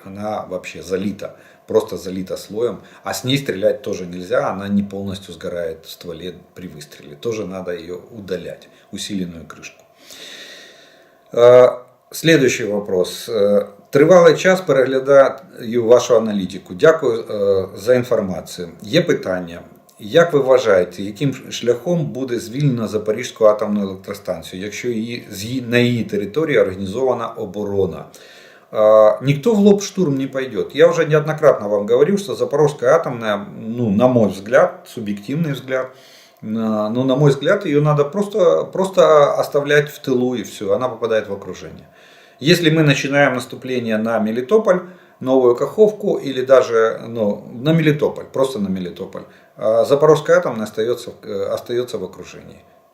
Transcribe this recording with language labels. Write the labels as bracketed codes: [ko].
[ru] Она вообще залита, просто залита слоем, а с ней стрелять тоже нельзя, она не полностью сгорает в стволе при выстреле. Тоже надо ее удалять, усиленную крышку. Следующий вопрос. [uk] Тривалий час переглядаю вашу аналітику. Дякую за інформацію. Є питання. Як ви вважаєте, яким шляхом буде звільнено Запорізьку атомну електростанцію, якщо на її території організована оборона? [ru] Никто в лоб штурм не пойдет. Я уже неоднократно вам говорил, что Запорожская атомная, на мой взгляд, субъективный взгляд, но на мой взгляд, ее надо просто оставлять в тылу и все, она попадает в окружение. Если мы начинаем наступление на Мелитополь, Новую Каховку или даже на Мелитополь, просто на Мелитополь, Запорожская атомная остается в окружении.